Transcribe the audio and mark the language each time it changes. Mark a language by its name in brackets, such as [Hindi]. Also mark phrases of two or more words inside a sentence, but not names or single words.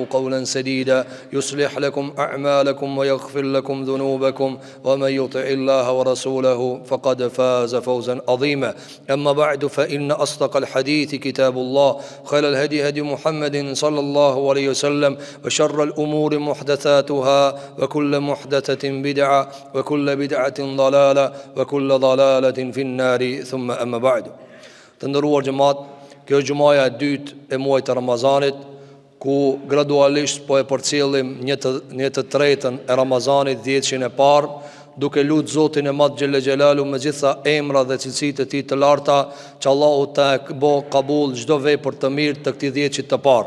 [Arabic] قولا سديدا يصلح لكم أعمالكم ويغفر لكم ذنوبكم ومن يطع الله ورسوله فقد فاز فوزا عظيما أما بعد فإن أصدق الحديث كتاب الله خير الهدي هدي محمد صلى الله عليه وسلم وشر الأمور محدثاتها وكل محدثة بدعة وكل بدعة ضلالة وكل ضلالة في النار ثم أما بعد تندروا جماعة [Albanian] kjo gjumaja e dytë e muajit të Ramazanit, ku gradualisht po e përcjellim një të tretën e Ramazanit, 10-shin e parë, duke lutë Zotin e Madh [Arabic] جل جلاله [Albanian] me gjitha emra dhe cilësitë e tij të larta, që Allahu ta bë qabul çdo vepër të mirë të këtij 10-shit të parë.